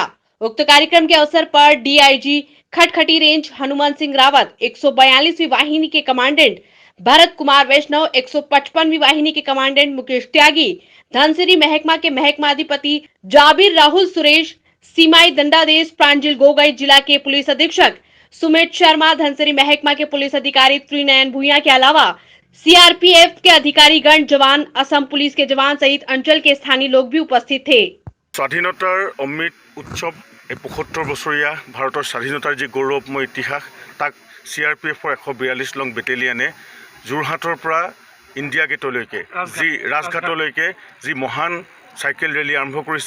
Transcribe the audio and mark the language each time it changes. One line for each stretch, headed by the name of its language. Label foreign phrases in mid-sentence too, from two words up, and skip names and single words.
Hindi: उक्त कार्यक्रम के अवसर पर डीआईजी खटखटी रेंज हनुमान सिंह रावत, 142वीं वाहिनी के कमांडेंट भरत कुमार वैष्णव, 155वीं वाहिनी के कमांडेंट मुकेश त्यागी, धनसिरी महकमा के महकमाधिपति जाबिर राहुल सुरेश, सीमाई दंडादेश प्रांजल गोगई, जिला के पुलिस अधीक्षक सुमित शर्मा, धनसिरी महकमा के पुलिस अधिकारी त्रिनयन भूया के अलावा सीआरपीएफ के अधिकारी गण, जवान, असम पुलिस के जवान सहित अंचल के स्थानीय लोग भी उपस्थित थे।
Assamese: স্বাধীনতাৰ অমৃত উৎসৱ, এই ৭৫ বছৰীয়া ভাৰতৰ স্বাধীনতাৰ যি গৌৰৱময় ইতিহাস, তাক CRPFৰ 142 নং বেটেলিয়নে যোৰহাটৰ পৰা ইণ্ডিয়া গেটলৈকে যি ৰাজঘাটলৈকে যি মহান
English: cycle rally
Assamese: আৰম্ভ কৰিছে।